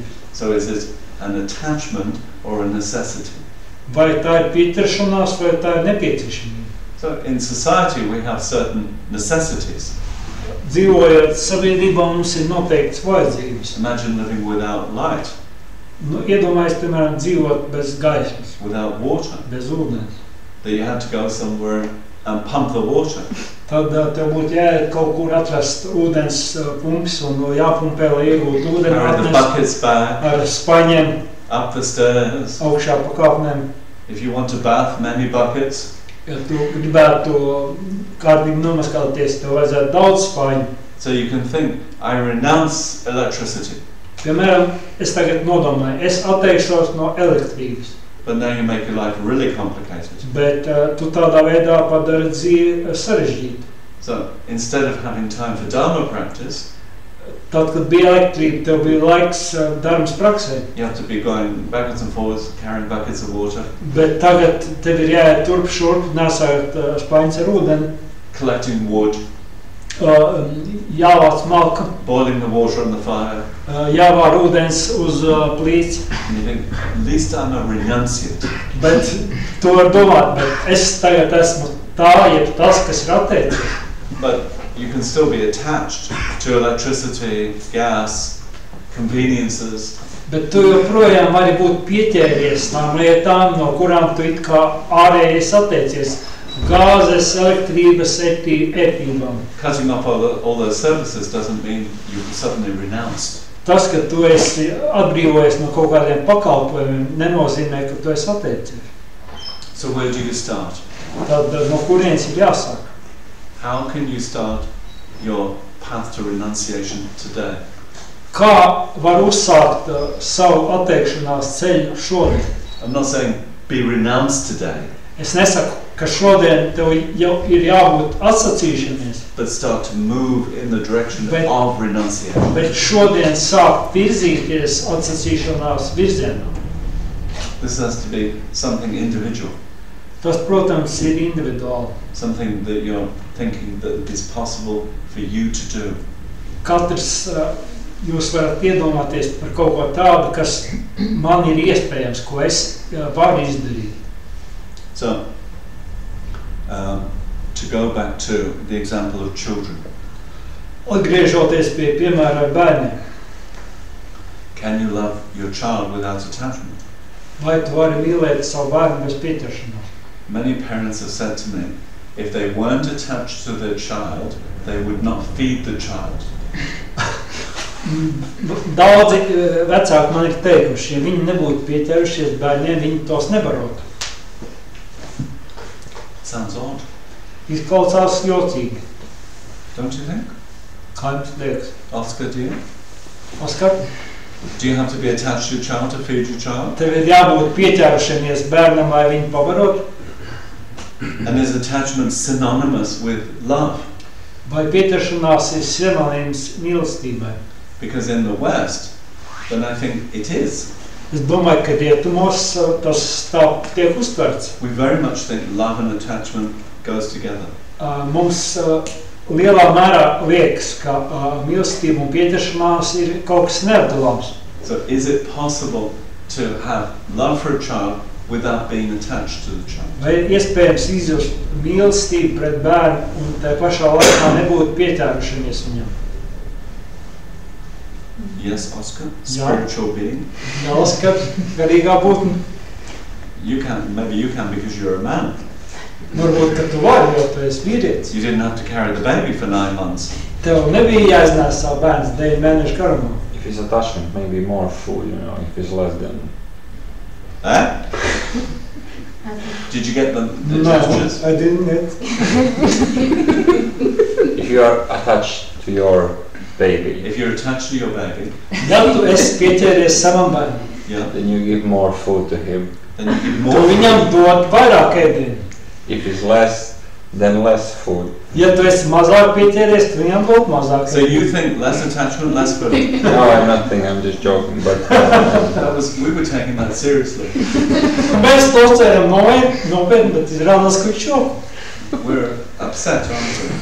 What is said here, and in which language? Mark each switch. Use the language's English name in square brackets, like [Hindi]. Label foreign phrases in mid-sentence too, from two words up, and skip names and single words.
[English] So is it an attachment or a necessity? [Latvian] Vai tā ir pieķeršanās vai tā ir nepieciešamība? [English] So in society we have certain necessities. [Latvian] Dzīvojot sabiedrībā mums ir noteikts vajadzības. [English] Imagine living without light, [Latvian] Iedomājies, piemēram, dzīvot bez gaismas, [English] without water, [Latvian] bez ūdens. [English] that you had to go somewhere and pump the water. [Latvian] Tad tev būtu jāiet kaut kur atrast ūdens pumps un jāpumpē, lai iegūtu ūdeni, [English] Carry the [Latvian] atnest [English] buckets back, [Latvian] ar spaņiem [English] up the stairs. [Latvian] augšā pa kāpnēm. [English] If you want to bath, many buckets. [Latvian] Ja tu gribētu kārtīgi nomaskāties, tev vajadzētu daudz spaņu. [English] So you can think, I renounce electricity. [Latvian] Piemēram, es tagad nodomāju, es atteikšos no elektrības, [English] But now you make your life really complicated. [Latvian] bet tu tādā veidā padari dzīvi sarežģītu. [English] So instead of having time for Dharma practice, [Latvian] Tad, kad bija elektrība, tev bija laiks darbs praksē, [English] you have to be going backwards and forwards, carrying buckets of water, [Latvian] bet tagad tev ir jāiet turp šurp, nesājot spaņas ar ūdeni, [English] collecting wood, [Latvian] jāvāc malka, [English] boiling the water on the fire. [Latvian] jāvār ūdens uz plīts, [English] And you think, at least I'm a renunciate. [Latvian] bet tu var domāt, bet es tagad esmu tā, jeb tas, kas ir atteicies. [English] But you can still be attached to electricity, gas, conveniences. [Latvian] Bet tu joprojām vari būt pieķēries tām lietām, no kurām tu it kā ārējies atteicies. Gāzes, elektrības, ērtībām. [English] Cutting off all those services doesn't mean you've suddenly renounced. [Latvian] Tas, ka tu esi atbrīvojies no kaut kādiem pakalpojumiem, nenozīmē, ka tu esi atteicies. [English] So where do you start? [Latvian] Tad no kurienes ir jāsāk? [English] How can you start your path to renunciation today? [Latvian] Kā var uzsākt savu atteikšanās ceļu šodien? [English] I'm not saying be renounced today, [Latvian] Es nesaku, ka šodien tev jau ir jābūt atsacīšanās, [English] but start to move in the direction [Latvian] Bet- [English] of renunciation. [Latvian] bet šodien sākt virzīties atsacīšanās virzienā. [English] This has to be something individual, [Latvian] Tas, protams, ir individuāli. [English] something that you're thinking that is possible for you to do. [Latvian] Katrs jūs varat iedomāties par kaut ko tādu, kas man ir iespējams, ko es varu izdarīt. [English] So, to go back to the example of children, [Latvian] Atgriežoties pie piemēra ar bērniem, [English] can you love your child without attachment? [Latvian] vai tu vari mīlēt savu bērnu bez pieķeršanās? [English] Many parents have said to me, if they weren't attached to their child, they would not feed the child. [Latvian] Daudzi vecāki man ir teikuši, ja viņi nebūtu pieķerušies bērniem, viņi tos nebarotu. [English] Sounds odd, [Latvian] Izklausās jocīgi. [English] don't you think? [Latvian] Kā jums liekas? [English] Oscar, do you? [Latvian] Oskar, [English] Do you have to be attached to your child to feed your child? [Latvian] tev ir jābūt pieķerušamies bērnam, lai viņu pabarotu? [English] And is attachment synonymous with love? [Latvian] Vai pieķeršanās ir sinonīms mīlestībai? [English] Because in the West, then I think it is. [Latvian] Es domāju, ka rietumos tas tā tiek uztverts. [English] We very much think love and attachment goes together. [Latvian] Mums lielā mērā liekas, ka mīlestība un pieķeršanās ir kaut kas neatdalāms. [English] So is it possible to have love for a child without being attached to the child? [Latvian] Vai ir iespējams izjust mīlestību pret bērnu un tā pašā laikā nebūt pieķērušamies viņam? [English] Yes, Oscar? Spiritual being? [Latvian] Jā, Oskar, garīgā būtne. [English] You can, maybe you can because you're a man. [Latvian] Varbūt, ka tu vari, jo tu esi vīrietis. [English] You didn't have to carry the baby for 9 months. [Latvian] Tev nebija jāiznās savu bērns 9 mēnešu garumā. [English] If it's attachment, maybe more full, you know, if it's less than... Eh? Did you get the No, gestures? I didn't get. If you are attached to your baby, If you're attached to your baby, [Latvian] Ja tu esi pieķēries savam bērnam, [English] yeah, then you give more food to him. then you give [Latvian] tu [English] more. [Latvian] viņam dod vairāk ēdienu. [English] If it's less, then less food. [Latvian] Ja tu esi mazāk pieķēries, tu viņam dod mazāk [English] So you think less attachment, less food? No, I'm not thinking, I'm just joking, but... We were taking that seriously. [Latvian] Mēs to ceram nopietni, bet izrādās, ka viņš [English] We're upset, aren't